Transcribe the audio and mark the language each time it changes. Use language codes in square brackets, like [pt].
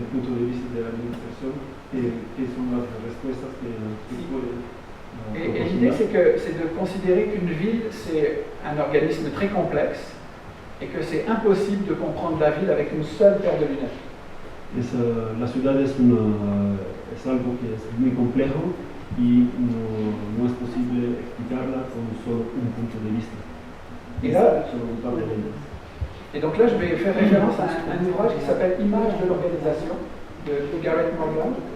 [es] punto de vista de la administración, ¿qué son las respuestas que pueden [fr] Et l'idée, c'est de considérer qu'une ville, c'est un organisme très complexe et que c'est impossible de comprendre la ville avec une seule paire de lunettes. [es] La ciudad es algo que es muy complejo y no es posible explicarla con solo un punto de vista. Solo un par de lentes. [fr] Et donc là, je vais faire référence à un ouvrage qui s'appelle Images de l'organisation de Garrett Morgan.